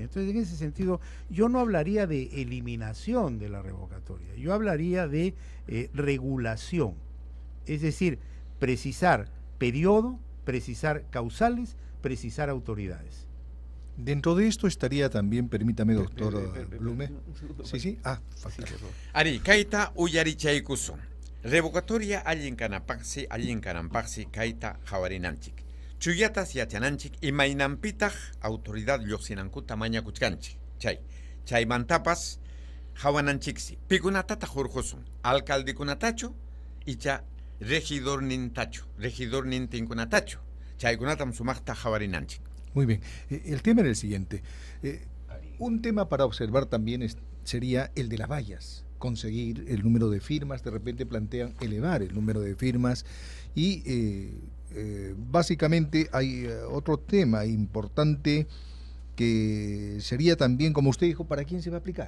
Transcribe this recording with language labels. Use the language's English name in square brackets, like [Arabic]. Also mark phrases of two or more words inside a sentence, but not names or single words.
[Spanish] Entonces, en ese sentido, yo no hablaría de eliminación de la revocatoria, yo hablaría de regulación, es decir, precisar periodo, precisar causales, precisar autoridades. Dentro de esto estaría también, permítame, doctor Blume. Sí. [Quechua] Ari, kaita uyarichaykusun. Revocatoria allen kanampaxi kaita jawarinanchik. Chuyatas yachananchik y mainampitaj autoridad lluqsinankuta mañakuchkanchik. Chay mantapas jawananchiksi. Pikunatata jurjusun. Alcaldikunatacho icha regidor nintinkunatacho. Chaykunatam sumaqta jawarinanchik. [Spanish] Muy bien. El tema era el siguiente. Un tema para observar también sería el de las vallas. Conseguir el número de firmas, de repente plantean elevar el número de firmas y básicamente hay otro tema importante que sería también, como usted dijo, ¿para quién se va a aplicar?